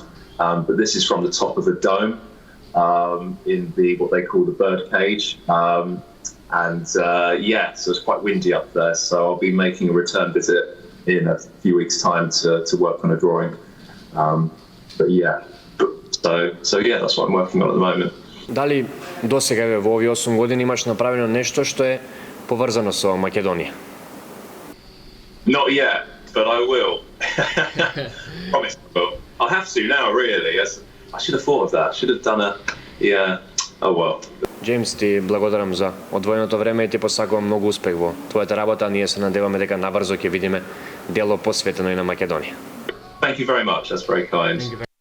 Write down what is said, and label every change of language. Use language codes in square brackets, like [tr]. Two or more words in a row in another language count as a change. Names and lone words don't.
[en] But this is from the top of a dome in what they call the bird cage. So it's quite windy up there. So I'll be making a return visit in a few weeks' time to work on a drawing. So that's what I'm working on at the moment. [mk] Дали досега во овие 8 години имаш направено нешто што е поврзано со Македонија? [en] Not yet, but I will. Promise I will. I'll have to now, really. I should have thought of that. I should have done oh well. [mk] Джеймс, ти благодарам за одвоеното време и ти посакувам многу успех во твојата работа. Ние се надеваме дека набрзо ќе видиме дело посветено и на Македонија. [en] Thank you very much. That's very kind.